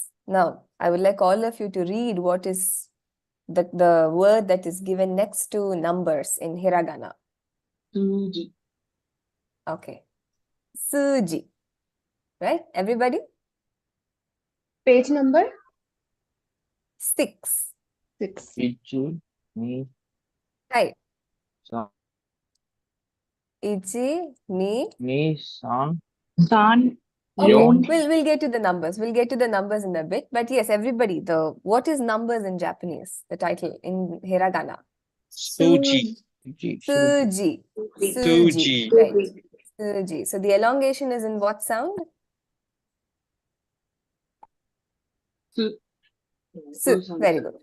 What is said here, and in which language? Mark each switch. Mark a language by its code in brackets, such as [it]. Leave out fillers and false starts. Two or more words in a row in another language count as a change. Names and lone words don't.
[en] Now, I would like all of you to read what is the word that is given next to numbers in Hiragana. [ja] Suji. [en] Okay. Suji. Right? Everybody? Page number 6. 6. [ja] Ichi, ni, [en] Right. [ja] san, Ichi, ni. san. San. [en] Okay, [ja] Yon. [en] we'll get to the numbers. We'll get to the numbers in a bit. But yes, everybody, what is numbers in Japanese? The title in Hiragana. [ja] Suji. Suji. Suji. [en] Right. Suji. So the elongation is in what sound? Su. Very good.